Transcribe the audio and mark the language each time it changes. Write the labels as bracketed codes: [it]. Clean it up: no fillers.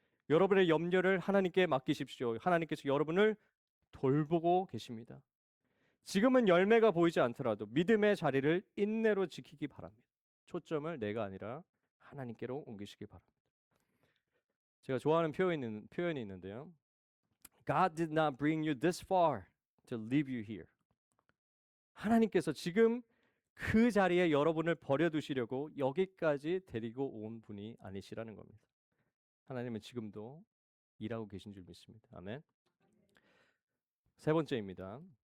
[ko] 여러분의 염려를 하나님께 맡기십시오. 하나님께서 여러분을 돌보고 계십니다. 지금은 열매가 보이지 않더라도 믿음의 자리를 인내로 지키기 바랍니다. 초점을 내가 아니라 하나님께로 옮기시기 바랍니다. 제가 좋아하는 표현이 있는데요. [en] God did not bring you this far to leave you here. [ko] 하나님께서 지금 그 자리에 여러분을 버려두시려고 여기까지 데리고 온 분이 아니시라는 겁니다. 하나님은 지금도 일하고 계신 줄 믿습니다. 아멘. 세 번째입니다.